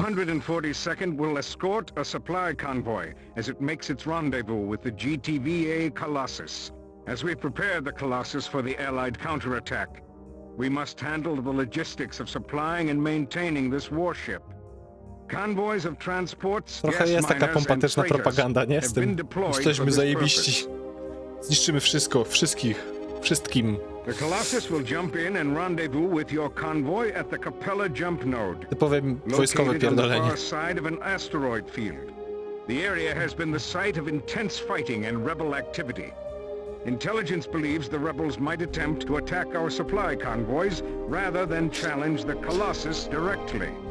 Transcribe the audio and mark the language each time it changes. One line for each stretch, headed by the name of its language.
English: 242nd will escort a supply convoy as it makes its rendezvous with the GTVA Colossus. As we prepare the Colossus for the Allied counterattack, we must handle the logistics of supplying and maintaining this warship. Convoys of transports,
Polish: Trochę jest taka pompatyczna propaganda, nie? Z tym jesteśmy zajebiści. Zniszczymy wszystko, wszystkim.
English: The Colossus will jump in and rendezvous with your convoy at the Capella jump node.
Polish: Typowe wojskowe
English: Located on the
Polish: pierdolenie.
English: far side of an asteroid field. The area has been the site of intense fighting and rebel activity. Intelligence believes the rebels might attempt to attack our supply convoys rather than challenge the Colossus directly.